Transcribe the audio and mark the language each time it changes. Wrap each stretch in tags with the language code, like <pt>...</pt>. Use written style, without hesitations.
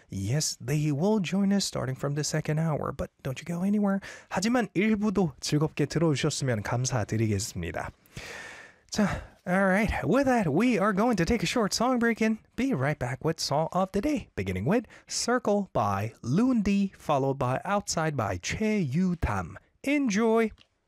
<en>Yes, they will join us starting from the second hour. But don't you go anywhere.</en> <ko>하지만 일부도 즐겁게 들어오셨으면 감사드리겠습니다.</ko> <en>자, all right. With that, we are going to take a short song break and be right back with song of the day, beginning with Circle by Lundi, followed by Outside by Che Yu Tam. Enjoy.</en>